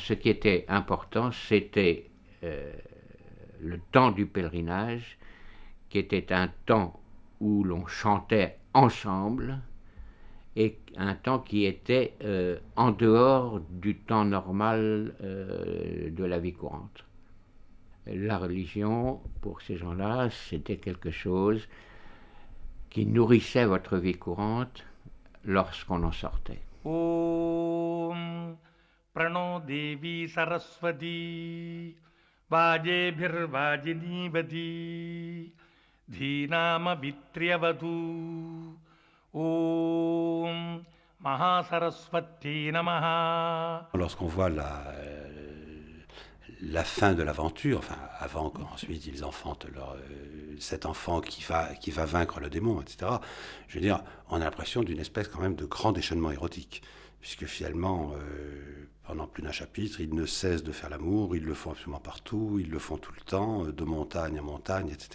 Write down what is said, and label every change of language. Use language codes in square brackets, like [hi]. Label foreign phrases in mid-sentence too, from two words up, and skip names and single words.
[fr] Ce qui était important, c'était le temps du pèlerinage, qui était un temps où l'on chantait ensemble, et un temps qui était en dehors du temps normal de la vie courante. La religion, pour ces gens-là, c'était quelque chose qui nourrissait votre vie courante lorsqu'on en sortait. [sa] Om Prano Devi Saraswati Vajebhirvajinivati Dhinama Vitriyavatu Om Mahasaraswati Namaha. [fr] Lorsqu'on voit la fin de l'aventure, enfin avant qu'ensuite ils enfantent cet enfant qui va vaincre le démon, etc. Je veux dire, on a l'impression d'une espèce quand même de grand déchaînement érotique, puisque finalement, pendant plus d'un chapitre, ils ne cessent de faire l'amour, ils le font absolument partout, ils le font tout le temps, de montagne en montagne, etc.